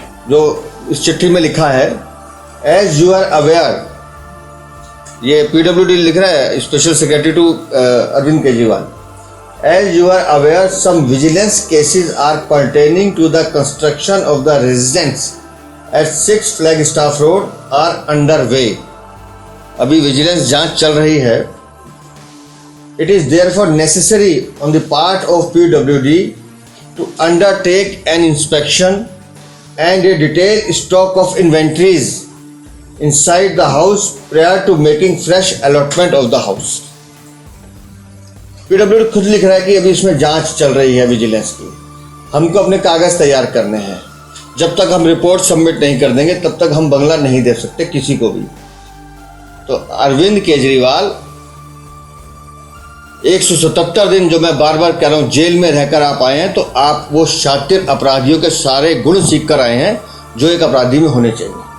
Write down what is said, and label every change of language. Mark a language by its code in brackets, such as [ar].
[hi] जो इस चिट्ठी में लिखा है, [en] as you are aware, [hi] ये पीडब्ल्यूडी लिख रहा है, [en] special secretary to [hi] Arvind Kejriwal. [en] As you are aware, some vigilance cases are pertaining to the construction of the residence at 6 Flagstaff road are under way. [hi] अभी विजिलेंस जांच चल रही है। [en] It is therefore necessary on the part of PWD to undertake an inspection and a detailed stock of inventories inside the house prior to making fresh allotment of the house. [hi] PWD खुद लिख रहा है कि अभी इसमें जांच चल रही है विजिलेंस की, हमको अपने कागज तैयार करने हैं, जब तक हम रिपोर्ट सबमिट नहीं कर देंगे तब तक हम बंगला नहीं दे सकते किसी को भी। तो अरविंद केजरीवाल 177 दिन, जो मैं बार बार कह रहा हूं, जेल में रहकर आप आए हैं, तो आप वो शातिर अपराधियों के सारे गुण सीख कर आए हैं जो एक अपराधी में होने चाहिए।